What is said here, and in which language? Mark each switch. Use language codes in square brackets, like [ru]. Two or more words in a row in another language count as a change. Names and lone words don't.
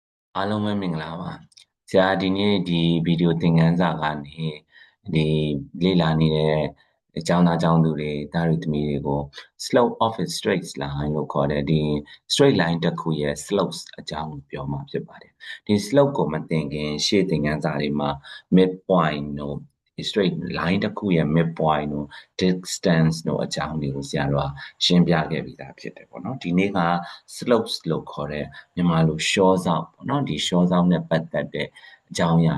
[my] အားလုံးပဲမင်္ဂလာပါဆရာဒီနေ့ဒီဗီဒီယိုသင်ခန်းစာကနေဒီလေ့လာနေတဲ့အကြောင်းသားအကြောင်းသူတွေဒါ တွေသမီးတွေကို [en] slope of a straight line [my] လို့ခေါ်တဲ့ဒီ [en] straight line [my] တစ်ခုရဲ့ slopes အကြောင်းပြောမှာဖြစ်ပါတယ်ဒီ slope ကိုမသင်ခင်ရှေ့သင်ခန်းစာတွေမှာ midpoint တို့ [en] straight line [my] တစ်ခုရဲ့ midpoint တို့ distance တို့အကြောင်းတွေကိုဆရာတို့ကရှင်းပြခဲ့ပြီးသားဖြစ်တယ်ပေါ့နော်ဒီနေ့က slopes လို့ခေါ်တဲ့မြန်မာလို short ဆောက်ပေါ့နော်ဒီ short ဆောက်နဲ့ပတ်သက်တဲ့အကြောင်းအရာ